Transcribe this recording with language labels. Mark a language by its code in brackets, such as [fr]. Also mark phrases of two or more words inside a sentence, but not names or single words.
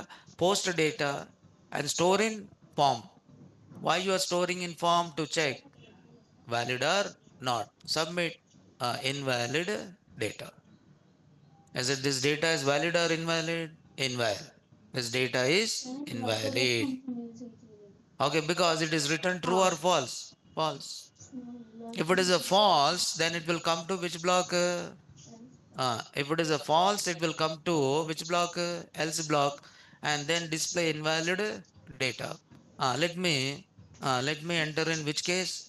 [en] Post data and store in form. Why you are storing in form? To check valid or not. Submit invalid data. Is it this data is valid or invalid? Invalid. This data is [or] କାହିଁକି ଡକ୍ଟର [en] invalid. [or] କନଫ୍ୟୁଜନ୍ ହେଇଯିବ [en] Okay, because it is written true or false? False. If it is a [or] ହଁ [en] false, then it will come to which block? If it is a false, it will come to which block? Else block, and then display invalid data. Let me enter in which case?